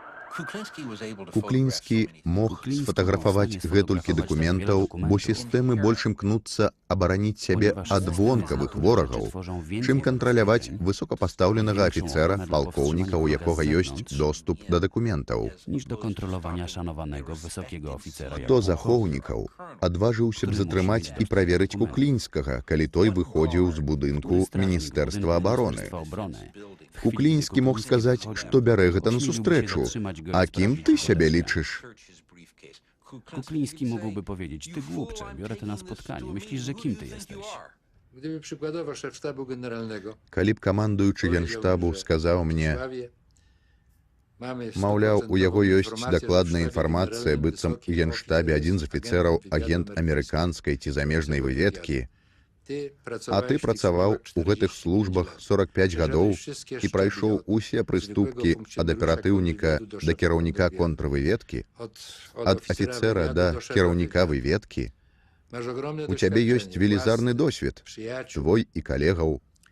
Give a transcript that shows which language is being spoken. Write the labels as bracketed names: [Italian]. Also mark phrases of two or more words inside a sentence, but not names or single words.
[Belarusian] Куклінскі мог сфотаграфаваць гэтулькі дакументаў, бо сістэмы больш імкнуцца абараніць сябе ад вонкавых ворагаў, чым кантраляваць высокапастаўленага афіцэра, палкоўніка, у якога ёсць доступ да дакументаў. [Polish] niż do kontrolowania szanowanego wysokiego oficera. [Belarusian] Хто з ахоўнікаў адважыўся б затрымаць і праверыць Куклінскага, калі той выходзіў з будынку Міністэрства абароны? Куклінскі мог сказаць, што бярэ гэта на сустрэчу. А кім ты сябе лічыш? [Polish] Kukliński mógłby powiedzieć, ty głupcze, biorę to na spotkanie. Myślisz, że kim ty jesteś? Gdyby przykładowo szef sztabu generalnego [Belarusian] Калі б камандуючы генштабу сказаў мне, [Polish] mamy [Belarusian] маўляў, у яго ёсць дакладная інфармацыя, быццам у генштабе адзін з афіцэраў агент амерыканскай ці замежнай выведкі, а ты працаваў у гэтых службах 45 гадоў і прайшоў усе прыступкі ад аператыўніка да кіраўніка контрвыведкі, ад афіцэра да кіраўніка выведкі, у цябе ёсць велізарны досвед, твой і калегаў.